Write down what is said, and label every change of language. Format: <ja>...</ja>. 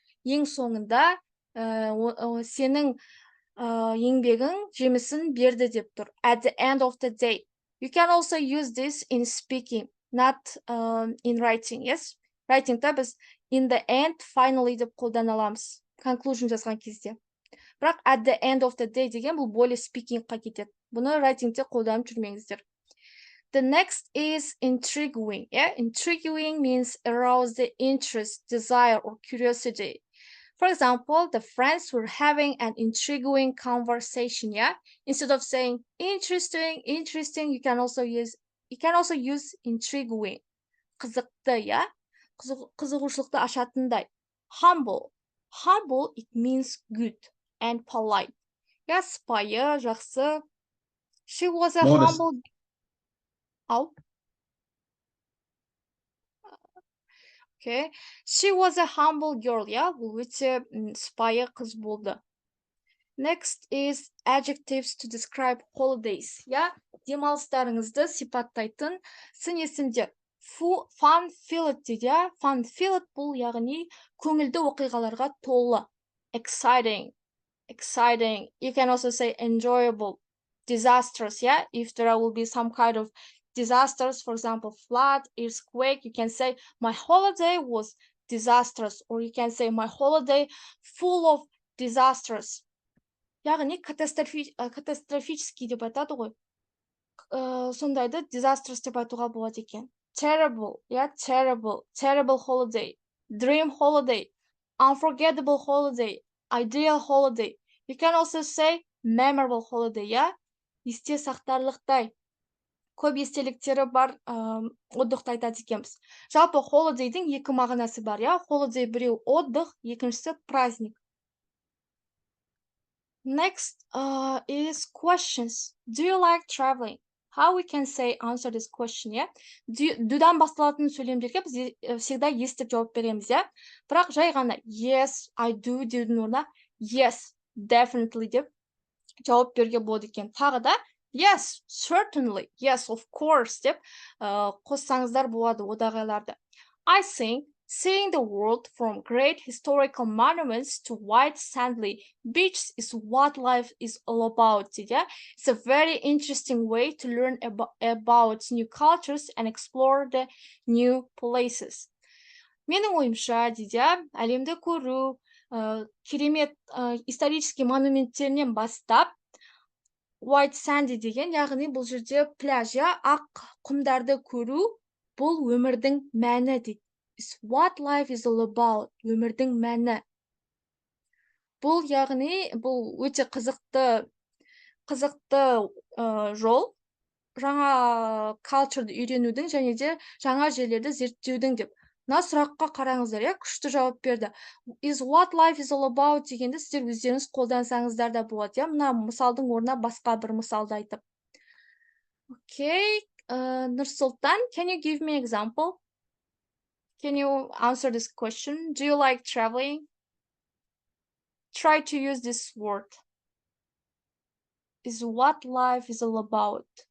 <kk>Ең соңында сенің еңбегің жемісін берді деп тұр.</kk> <en>At the end of the day. You can also use this in speaking, not in writing, yes?</en> <kk>Writing-та біз</kk> <en>in the end, finally</en> <kk>деп қолдана аламыз. Conclusion жазған кезде. Бірақ</kk> <en>at the end of the day</en> <kk>деген бұл более speaking-қа кетеді. Бұны writing-те қолданып жүрмеңіздер.</kk> <en>The next is intriguing. Yeah, intriguing means arouse the interest, desire, or curiosity. For example, the friends were having an intriguing conversation. Yeah, instead of saying interesting, you can also use intriguing.</en> <kk>Қызықты, yeah, қызығушылықты ашатындай.</kk> <en>Humble, it means good and polite.</en> <kk>Yeah, сыпайы, жақсы.</kk> <en>She was a humble. Okay. She was a humble girl, yeah?</en> <kk>Бұл өте сыпайы қыз болды.</kk> <en>Next is adjectives to describe holidays, yeah?</en> <kk>Демалыстарыңызды сипаттайтын сын есімдер. Fun-filled дейді, yeah? Fun-filled бұл яғни көңілді оқиғаларға толы.</kk> <en>Exciting. You can also say enjoyable. Disastrous, yeah? If there will be some kind of disasters, for example, flood, earthquake, you can say my holiday was disastrous, or you can say my holiday full of disasters.</en> <kk>Яғни катастрофический деп айтады ғой. Сондайды disastrous деп айтуға болады екен.</kk> <en>Terrible, yeah, terrible holiday, dream holiday, unforgettable holiday, ideal holiday. You can also say memorable holiday, yeah,</en> <kk>есте сақтарлықтай. Көп естеліктері бар отдықты айтады екенбіз. Жалпы holiday-дің екі мағынасы бар, иә? Holiday біреу отдых, екіншісі праздник.</kk> <en>Next is questions. Do you like traveling? How we can say answer this question, yeah?</en> <kk>Do'дан басталатын сөйлемдерге біз всегда yes деп жауап береміз, иә? Бірақ жай ғана</kk> <en>yes, I do</en> <kk>деудің орнына</kk> <en>yes, definitely</en> <kk>деп жауап беруге болады екен. Тағы да</kk> <en>yes, certainly, yes, of course</en> <kk>деп қоссаңыздар болады одағайларды.</kk> <en>I think seeing the world from great historical monuments to white sandy beaches is what life is all about. Yeah? It's a very interesting way to learn about new cultures and explore the new places.</en> <kk>Менің ойымша, дейді, әлемді көру, керемет исторический монументтерінен бастап,</kk> <en>white sandy</en> <kk>деген, яғни бұл жерде пляж, ақ құмдарды көру, бұл өмірдің мәні дейді.</kk> <en>It's what life is all about.</en> <kk>Өмірдің мәні. Бұл яғни, бұл өте қызықты жол, жаңа culture'ды үйренудің және де жаңа жерлерді зерттеудің деп. Мына сұраққа қараңыздар, иә, күшті жауап берді.</kk> <en>Is what life is all about</en> <kk>дегенді сіздер өздеріңіз қолдансаңыздар да болады, иә. Мына мысалдың орнына басқа бір мысалды айтып.</kk> <en>Okay, Nursultan, can you give me an example? Can you answer this question? Do you like traveling? Try to use this word. Is what life is all about.</en>